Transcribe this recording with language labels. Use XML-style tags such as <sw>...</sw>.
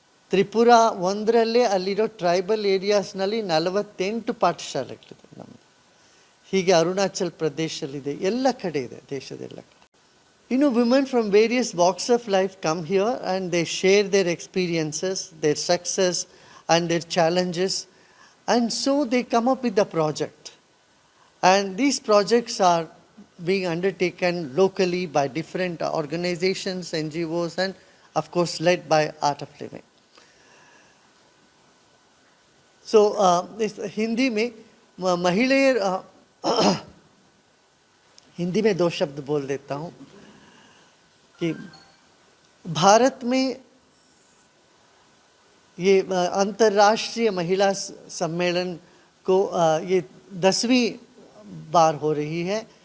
<kn>ತ್ರಿಪುರ ಒಂದರಲ್ಲೇ ಅಲ್ಲಿರೋ ಟ್ರೈಬಲ್ ಏರಿಯಾಸ್ನಲ್ಲಿ 48 ಪಾಠಶಾಲೆಗಳಿದೆ ನಮ್ಮದು. ಹೀಗೆ ಅರುಣಾಚಲ್ ಪ್ರದೇಶದಲ್ಲಿದೆ, ಎಲ್ಲ ಕಡೆ ಇದೆ, ದೇಶದೆಲ್ಲ ಕಡೆ.</kn> <en>Women from various walks of life come here and they share their experiences, their success and their challenges, and so they come up with a project. And these projects are being undertaken locally by different organizations, NGOs, and of course led by Art of Living.</en> <hi>So इस हिंदी में महिलाएं हिंदी में 2 शब्द बोल देता हूँ कि भारत में ये अंतर्राष्ट्रीय महिला सम्मेलन को ये 10वीं बार हो रही है.</hi>